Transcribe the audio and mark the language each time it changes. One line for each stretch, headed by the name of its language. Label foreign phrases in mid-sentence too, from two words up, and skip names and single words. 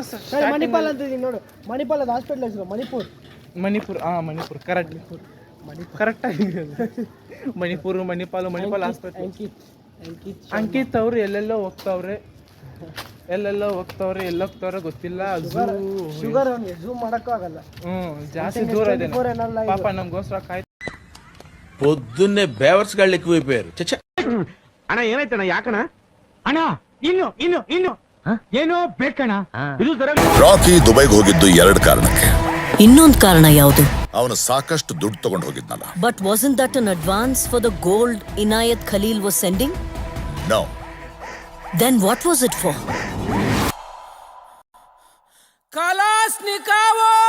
Kannada: ಮಣಿಪಾಲ್ ಅಂತ ಇದೀನಿ ನೋಡು. ಮಣಿಪಾಲ್ ಅದು ಹಾಸ್ಪಿಟಲ್ ಹೆಸರು. ಮಣಿಪುರ್ ಕರೆಕ್ಟಾಗಿ ಮಣಿಪಾಲ್ ಹಾಸ್ಪಿಟಲ್. ಅಂಕಿತ್ ಅವರು ಎಲ್ಲೆಲ್ಲೋ ಹೋಗ್ತಾವ್ರೆ, ಎಲ್ಲೋಗ್ತಾವ್ರೆ ಗೊತ್ತಿಲ್ಲ.
English: sugar zoom
Kannada: ಮಾಡಕ್ಕೂ ಆಗಲ್ಲ. ಜಾಸ್ತಿ ದೂರ ಇದೆ ಪಾಪ. ನಮ್ಗೋಸ್ಕರ ಕಾಯ್ತು.
Telugu: పొద్దున్నే బేవర్స్ గాళ్ళు ఎక్కువైపోయారు.
Kannada: ಅಣ್ಣ ಏನಾಯ್ತಣ್ಣ? ಯಾಕಣ್ಣ ಅಣ್ಣ? ಇನ್ನು ಏನೋ ಬೇಕಣ್ಣ. ರಾಕಿ ದುಬೈಗೆ ಹೋಗಿದ್ದು 2 ಕಾರಣಕ್ಕೆ. ಇನ್ನೊಂದು ಕಾರಣ ಯಾವುದು? ಅವನು ಸಾಕಷ್ಟು ದುಡ್ಡು ತಗೊಂಡು ಹೋಗಿದ್ನಲ್ಲ.
English: But wasn't that an advance for the gold Inayat Khalil was sending? ನೋ. Then what was it for? Kalasnikov!